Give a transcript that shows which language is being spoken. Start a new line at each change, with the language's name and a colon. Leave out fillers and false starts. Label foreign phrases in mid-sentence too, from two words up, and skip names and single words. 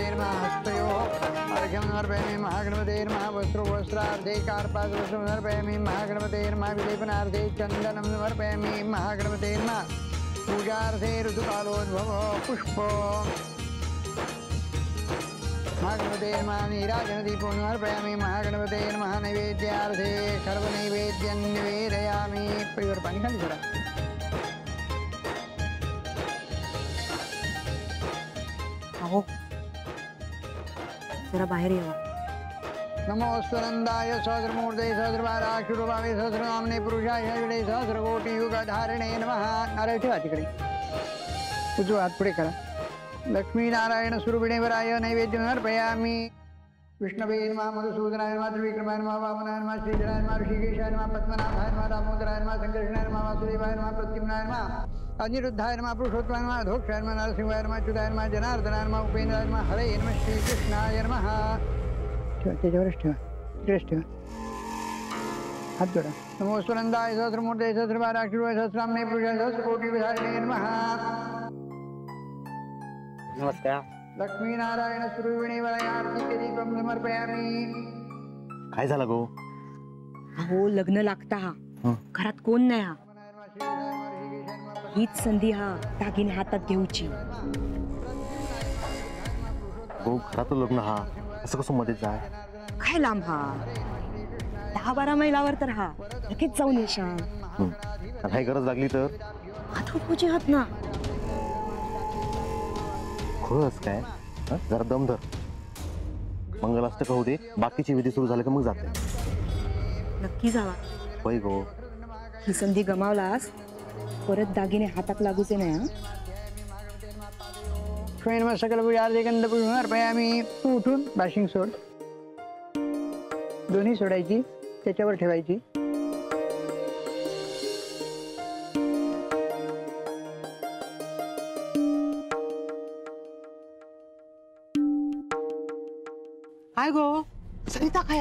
Sanskrit: हस्तयोः अर्घ्यं समर्पयामि महागणपते नमः वस्त्रो वस्त्रार्धे कार्पासवस्त्रं समर्पयामि महागणपते नमः विलेपनार्धे चन्दनं समर्पयामि महागणपते नमः पूजार्थे ऋतुकालोद्भवः पुष्पो महागणपते नमः नीराजनदीपो समर्पयामि महागणपते नमः नैवेद्यार्थे सर्वनैवेद्यं निवेदयामि
Marathi: परिवार पाणी खाली जरा अहो जरा बाहेर यावं
Sanskrit: नमोस्तनंदाय सहस्रमूर्ते सहस्रबाराशुरुभावे सहस्रनामने पुरुषाय विडे सहस्रकोटी युगधारिणे नमः
Marathi: नारळ ठेवा तिकडे उजवा हात पुढे करा
Sanskrit: लक्ष्मीनारायण सुरभिणेवराय नैवेद्य समर्पयामि विष्णवे नमः मधुसूदनाय नमः त्रिविक्रमाय नमः वामनाय नमः श्रीधराय नमः ऋषिकेशाय नमः पद्मनाभाय नमः दामोदराय नमः संकर्षणाय नमः वासुदेवाय नमः प्रद्युम्नाय नमः अनिरुद्धाय नमः पुरुषोत्तमाय नमः अधोक्षाय नमः नरसिंहाय नमः अच्युताय नमः जनार्दनाय नमः उपेन्द्राय नमः हरे नमः श्रीकृष्णाय नमः
Marathi: ठेवा त्याच्यावरच ठेवा तिकडेच ठेवा हात जोडा
Sanskrit: नमोस्तनंदाय सहस्रमूर्ते सहस्रबाराक्षुराय सहस्रामने पुरुषाय सहस्रकोटी विधारिणे नमः
Marathi: नमस्कार.
Sanskrit: लक्ष्मीनारायण सुरविणेवराय आरती दीपं समर्पयामि
Marathi: काय झालं गो अहो लग्न लागता हा घरात कोण नाही हा हीच संधी हा दागिने हातात घेऊची गो घरात लग्न हा असं कसं मध्ये जाय काय लांब हा 10-12 मैलावर तर हा लगेच जाऊन येशाल काही गरज लागली तर आता पूजे हात ना खरंच काय जरा दम धर मंगलाष्टक होऊ दे बाकीची विधी सुरू झाले का मग जाते नक्की जावा होय गो ही संधी गमावलास परत दागिने हातात लागूचे नाही
Sanskrit: स्वयं सकल पूजार्थे गंधपुष्पं समर्पयामि
Marathi: तू उठून बाशिंग सोड दोन्ही सोडायची त्याच्यावर ठेवायची काय गो सरिता खाया